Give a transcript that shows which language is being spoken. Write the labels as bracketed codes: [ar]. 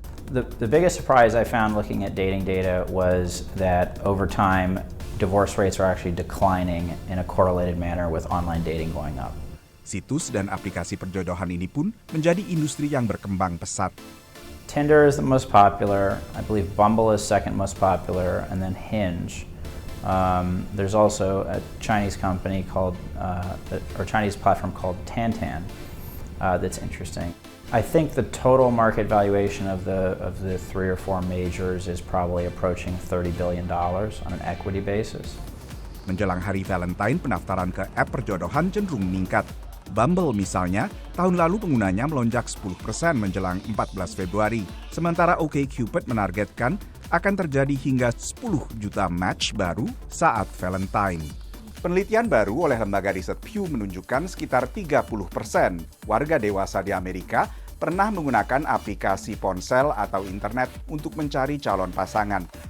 [en] The biggest surprise I found looking at dating data was that over time, divorce rates are actually declining in a correlated manner with online dating going up. [id] Situs dan aplikasi perjodohan ini pun menjadi industri yang berkembang pesat. [en] Tinder is the most popular. I believe Bumble is second most popular, and then Hinge. There's also a Chinese company called, or Chinese platform called Tantan that's interesting. I think the total market valuation of the 3 or 4 majors is probably approaching $30 billion on an equity basis. [id] Menjelang hari Valentine, pendaftaran ke app perjodohan cenderung meningkat. Bumble misalnya, tahun lalu penggunanya melonjak 10% menjelang 14 Februari. Sementara OkCupid menargetkan akan terjadi hingga 10 juta match baru saat Valentine. Penelitian baru oleh lembaga riset Pew menunjukkan sekitar 30% warga dewasa di Amerika pernah menggunakan aplikasi ponsel atau internet untuk mencari calon pasangan.